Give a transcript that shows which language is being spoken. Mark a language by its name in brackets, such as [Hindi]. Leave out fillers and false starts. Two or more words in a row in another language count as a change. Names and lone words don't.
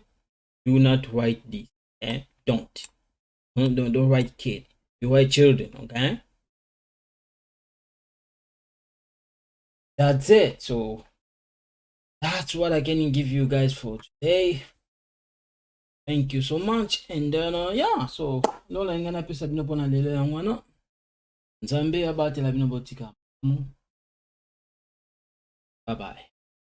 [English] Do not write this. Don't write kid. You write children, okay? That's it. So that's what I can give you guys for today. Thank you so much. And then yeah, so [Lingala] lola ingana pesa bino pona lelo ya ngwana. Nzambe abatela bino botika. [English] Bye bye.